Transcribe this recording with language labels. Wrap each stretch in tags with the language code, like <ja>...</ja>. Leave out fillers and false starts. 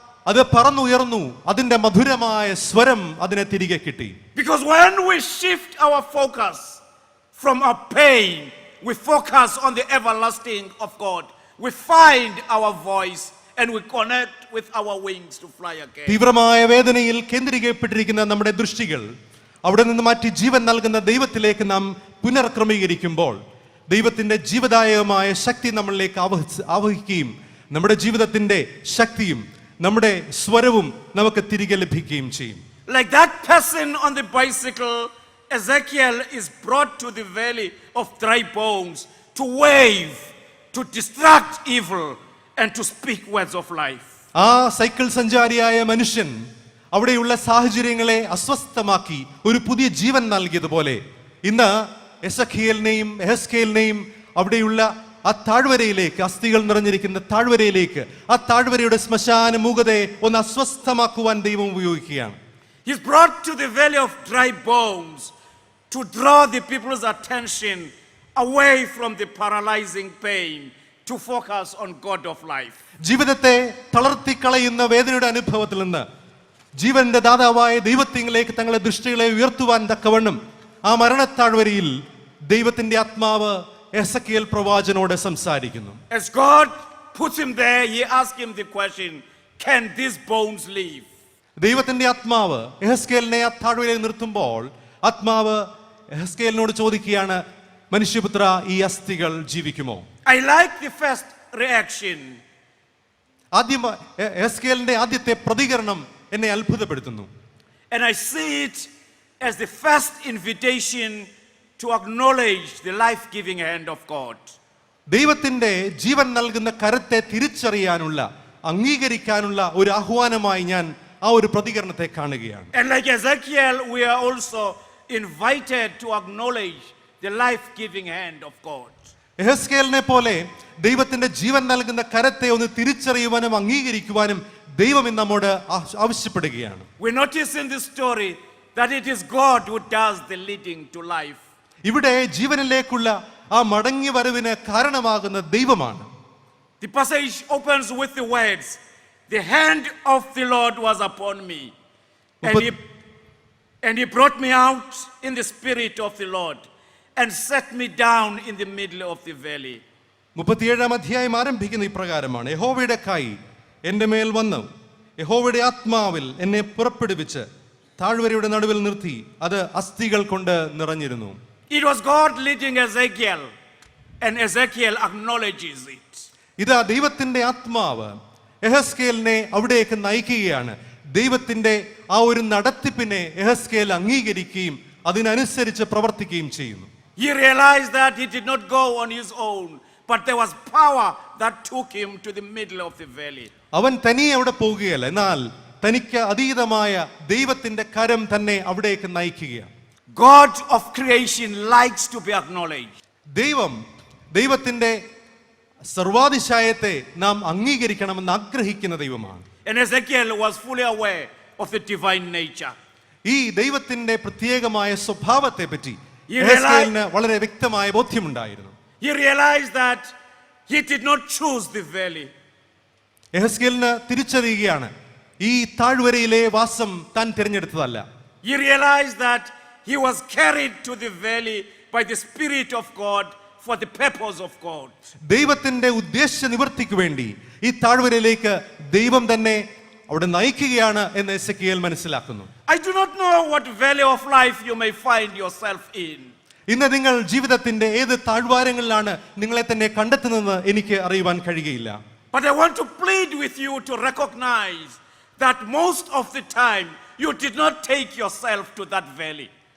<ml>അത് പറന്നുയർന്നു, അതിന്റെ മധുരമായ സ്വരം അതിനെ തിരികെ കിട്ടി.</ml> <en>Because when we shift our focus from our pain, we focus on the everlasting of God. We find our voice and we connect with our wings to fly again.</en> <ml>തീവ്രമായ വേദനയിൽ കേന്ദ്രീകരിക്കപ്പെട്ടിരിക്കുന്ന നമ്മുടെ ദൃഷ്ടികൾ അവിടെ നിന്ന് മാറ്റി ജീവൻ നൽകുന്ന ദൈവത്തിലേക്ക് നാം പുനർക്രമീകരിക്കുമ്പോൾ ദൈവത്തിന്റെ ജീവദായകമായ ശക്തി നമ്മളിലേക്ക് ആവഹിക്കുകയും നമ്മുടെ ജീവിതത്തിന്റെ ശക്തിയും നമ്മുടെ സ്വരവും നമുക്ക് തിരികെ ലഭിക്കുകയും ചെയ്യും.</ml> <en>Like that person on the bicycle, Ezekiel is brought to the valley of dry bones to wave, to distract evil and to speak words of life.</en> <ml>ആ സൈക്കിൾ സഞ്ചാരിയായ മനുഷ്യൻ അവിടെയുള്ള സാഹചര്യങ്ങളെ അസ്വസ്ഥമാക്കി ഒരു പുതിയ ജീവൻ നൽകിയതുപോലെ ഇന്ന് എസഖിയേലിനെയും എഹെസ്കേലിനെയും അവിടെയുള്ള ആ താഴ്വരയിലേക്ക്, അസ്ഥികൾ നിറഞ്ഞിരിക്കുന്ന താഴ്വരയിലേക്ക്, ആ താഴ്വരയുടെ ശ്മശാന മൂകതയെ ഒന്ന് അസ്വസ്ഥമാക്കുവാൻ ദൈവം ഉപയോഗിക്കുകയാണ്.</ml> <en>He's brought to the valley of dry bones to draw the people's attention away from the paralyzing pain to focus on God of life.</en> <ml>ജീവിതത്തെ തളർത്തിക്കളയുന്ന വേദനയുടെ അനുഭവത്തിൽ നിന്ന് ജീവന്റെ ദാതാവായ ദൈവത്തിലേക്ക് തങ്ങളുടെ ദൃഷ്ടികളെ ഉയർത്തുവാൻ തക്കവണ്ണം ആ മരണത്താഴ്വരയിൽ ദൈവത്തിന്റെ ആത്മാവ് എസക്കിയേൽ പ്രവാചകനോട് സംസാരിക്കുന്നു.</ml> <en>As God puts him there, he asks him the question, can these bones live?</en> <ml>ദൈവത്തിന്റെ ആത്മാവ് എഹെസ്കേലിനെ ആ താഴ്വരയിൽ നിർത്തുമ്പോൾ ആത്മാവ് എഹെസ്കേലിനോട് ചോദിക്കുകയാണ്, മനുഷ്യപുത്ര, ഈ അസ്ഥികൾ ജീവിക്കുമോ?</ml> <en>I like the first reaction.</en> <ml>എഹെസ്കേലിന്റെ ആദ്യത്തെ പ്രതികരണം എന്നെ അത്ഭുതപ്പെടുത്തുന്നു.</ml> <en>And I see it as the first invitation to acknowledge the life-giving hand of God.</en> <ml>ദൈവത്തിന്റെ ജീവൻ നൽകുന്ന കരത്തെ തിരിച്ചറിയാനുള്ള, അംഗീകരിക്കാനുള്ള ഒരു ആഹ്വാനമായി ഞാൻ ആ ഒരു പ്രതികരണത്തെ കാണുകയാണ്.</ml> <en>And like Ezekiel, we are also invited to acknowledge the life-giving hand of God.</en> <ml>എഹെസ്കേലിനെ പോലെ ദൈവത്തിന്റെ ജീവൻ നൽകുന്ന കരത്തെ ഒന്ന് തിരിച്ചറിയുവാനും അംഗീകരിക്കുവാനും ദൈവം ഇന്ന് നമ്മോട് ആവശ്യപ്പെടുകയാണ്.</ml> <en>We notice in this story that it is God who does the leading to life.</en> <ml>ഇവിടെ ജീവനിലേക്കുള്ള ആ മടങ്ങി വരവിന് കാരണമാകുന്ന ദൈവമാണ്.</ml> <en>The passage opens with the words, the hand of the Lord was upon me, and he brought me out in the spirit of the Lord and set me down in the middle of the valley.</en> <ml>37-ാം അധ്യായം ആരംഭിക്കുന്ന ഇപ്രകാരമാണ്, യഹോവയുടെ കൈ എൻ്റെ മേൽ വന്നു, യഹോവയുടെ ആത്മാവിൽ എന്നെ പുറപ്പെടുവിച്ച് താഴ്വരയുടെ നടുവിൽ നിർത്തി, അത് അസ്ഥികൾ കൊണ്ട് നിറഞ്ഞിരുന്നു.</ml> <en>It was God leading Ezekiel, and Ezekiel acknowledges it.</en> <ml>ഇതാ ദൈവത്തിന്റെ ആത്മാവ് യെഹെസ്കേലിനെ അവിടേക്ക് നയിക്കുകയാണ്. ദൈവത്തിൻ്റെ ആ ഒരു നടത്തിപ്പിനെ യെഹെസ്കേൽ അംഗീകരിക്കുകയും അതിനനുസരിച്ച് പ്രവർത്തിക്കുകയും ചെയ്യുന്നു.</ml> <en>He realized that he did not go on his own, but there was power that took him to the middle of the valley.</en> <ml>അവൻ തനിയെ അവിടെ പോവുകയല്ല, എന്നാൽ തനിക്ക് അതീതമായ ദൈവത്തിന്റെ കരം തന്നെ അവിടേക്ക് നയിക്കുകയാണ്.</ml> <en>God of creation likes to be acknowledged.</en> <ml>ദൈവത്തിന്റെ സർവാതിശായത്തെ നാം അംഗീകരിക്കണമെന്ന് ആഗ്രഹിക്കുന്ന ദൈവമാണ്.</ml> <en>And Ezekiel was fully aware of the divine nature.</en> <ml>ഈ ദൈവത്തിന്റെ പ്രത്യേകമായ സ്വഭാവത്തെ പറ്റി യെഹെസ്കേലിന് വളരെ വ്യക്തമായ ബോധ്യമുണ്ടായിരുന്നു.</ml> <en>He realized that he did not choose the valley.</en> <ml>യെഹെസ്കേലിന് തിരിച്ചറിയുകയാണ്, ഈ താഴ്വരയിലെ വാസം താൻ തിരഞ്ഞെടുത്തതല്ല.</ml> <en>He realized that he was carried to the valley by the Spirit of God for the purpose of God.</en> <ml>ദൈവത്തിന്റെ ഉദ്ദേശ നിവൃത്തിക്ക് വേണ്ടി ഈ താഴ്വരയിലേക്ക് ദൈവം തന്നെ അവിടെ നയിക്കുകയാണ് എന്ന് എസെക്കിയേൽ മനസ്സിലാക്കുന്നു.</ml> <en>I do not know what valley of life you may find yourself in.</en> <ml>ഇന്ന് നിങ്ങൾ ജീവിതത്തിന്റെ ഏത് താഴ്വാരങ്ങളിലാണ് നിങ്ങളെ തന്നെ കണ്ടെത്തുന്നതെന്ന് എനിക്ക് അറിയുവാൻ കഴിയുകയില്ല.</ml> <en>But I want to plead with you to recognize that most of the time you did not take yourself to that valley.</en>